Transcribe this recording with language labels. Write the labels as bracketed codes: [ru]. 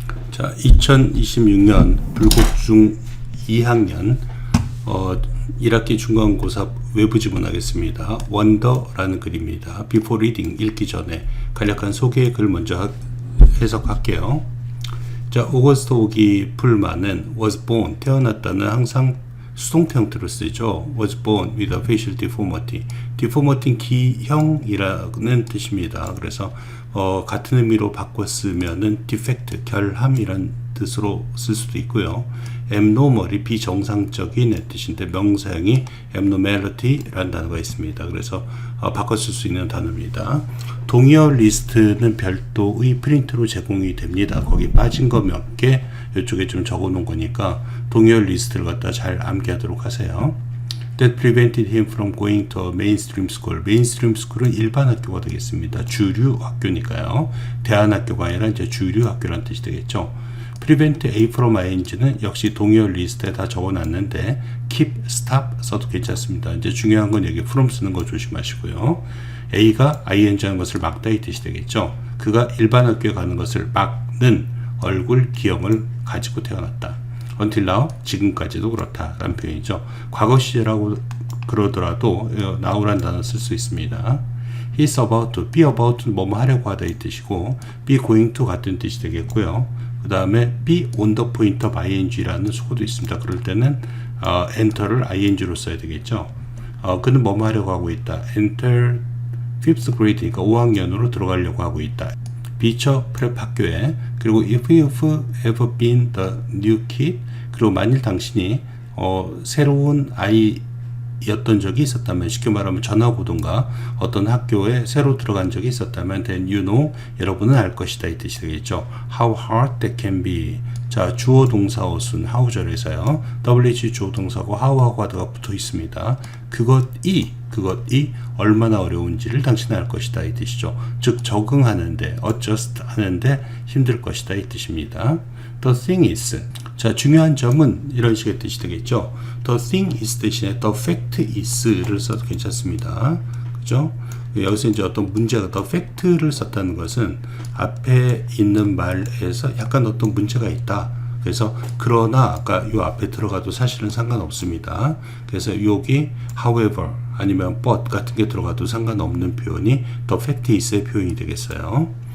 [ko] 자, 2026년 불국중 2학년 1학기 중간고사 외부 지문하겠습니다. 원더라는 글입니다. [en] Before reading, [ko] 읽기 전에 간략한 소개의 글 먼저 해석할게요. 자, 오거스트 오기 풀만은 [en] was born, [ko] 태어났다는 항상 수동태 형태로 쓰죠. [en] was born with a facial deformity. [ko] deformity는 기형이라는 뜻입니다. 그래서 같은 의미로 바꿨으면은 defect, 결함이란 뜻으로 쓸 수도 있고요. abnormal이 비정상적인 뜻인데 명사형이 abnormality라는 단어가 있습니다. 그래서 바꿔 쓸 수 있는 단어입니다. 동의어 리스트는 별도의 프린트로 제공이 됩니다. 거기 빠진 거 몇 개 이쪽에 좀 적어 놓은 거니까 동의어 리스트를 갖다 잘 암기하도록 하세요. [en] That prevented him from going to a mainstream school. [ko] mainstream school은 일반 학교가 되겠습니다. 주류 학교니까요. 대안학교가 아니라 이제 주류 학교라는 뜻이 되겠죠. prevent A from ing는 역시 동의어 리스트에 다 적어놨는데 keep, stop 써도 괜찮습니다. 이제 중요한 건 여기 from 쓰는 거 조심하시고요. A가 ing 하는 것을 막다 이 뜻이 되겠죠. 그가 일반 학교에 가는 것을 막는 얼굴 기형을 가지고 태어났다. until now, 지금까지도 그렇다라는 표현이죠. 과거 시제라고 그러더라도 now라는 단어 쓸 수 있습니다. [en] he's about to, be about to [ko] 뭐뭐 하려고 하다 이 뜻이고 [en] be going to [ko] 같은 뜻이 되겠고요. 그 다음에 [en] be on the point of ing [ko] 라는 수고도 있습니다. 그럴 때는 enter를 ing로 써야 되겠죠. 그는 뭐뭐 하려고 하고 있다. enter 5th grade니까 5학년으로 들어가려고 하고 있다. 비처 프랩 학교에. 그리고 [en] if you've ever been the new kid, [ko] 그리고 만일 당신이 새로운 아이였던 적이 있었다면, 쉽게 말하면 전학 오던가 어떤 학교에 새로 들어간 적이 있었다면 [en] then you know, [ko] 여러분은 알 것이다 이 뜻이 되겠죠. [en] How hard that can be. [ko] 자, 주어 동사 어순 how절에서요. WH 주어 동사고 how하고 하다가 붙어 있습니다. 그것이 얼마나 어려운지를 당신은 알 것이다 이 뜻이죠. 즉 적응하는데, adjust 하는데 힘들 것이다 이 뜻입니다. [en] The thing is. [ko] 자, 중요한 점은 이런 식의 뜻이 되겠죠. [en] The thing is [ko] 대신에 [en] the fact is [ko] 를 써도 괜찮습니다. 그죠? 여기서 이제 어떤 문제가 the fact를 썼다는 것은 앞에 있는 말에서 약간 어떤 문제가 있다. 그래서 그러나 아까 요 앞에 들어가도 사실은 상관없습니다. 그래서 여기 however 아니면 but 같은 게 들어가도 상관없는 표현이 [en] the fact is [ko] 의 표현이 되겠어요.